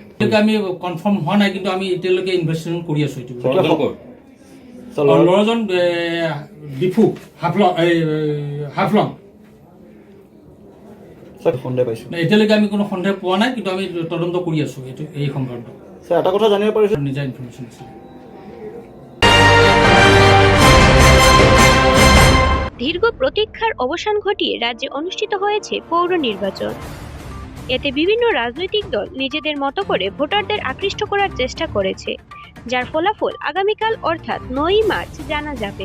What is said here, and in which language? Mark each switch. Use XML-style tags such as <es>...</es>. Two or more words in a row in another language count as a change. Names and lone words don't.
<as>এতিয়ালৈকে আমি কনফাৰ্ম হোৱা নাই, কিন্তু আমি এতিয়ালৈকে ইনভেষ্টিগেশ্যন কৰি আছোঁ। এইটো ল'ৰাজন ডিফু হাফলং। এতিয়ালৈকে আমি কোনো সন্দেহ পোৱা নাই, কিন্তু আমি তদন্ত কৰি আছোঁ এই সন্দৰ্ভত। এটা কথা জানিব পাৰিছোঁ, নিজা ইনফৰমেশ্যন আছিলে।</as> <bn>দীর্ঘ প্রতীক্ষার অবসান ঘটিয়ে রাজ্যে অনুষ্ঠিত হয়েছে পৌর নির্বাচন। এতে বিভিন্ন রাজনৈতিক দল নিজেদের মতো করে ভোটারদের আকৃষ্ট করার চেষ্টা করেছে, যার ফলাফল আগামীকাল অর্থাৎ 9ই মার্চ জানা যাবে।</bn>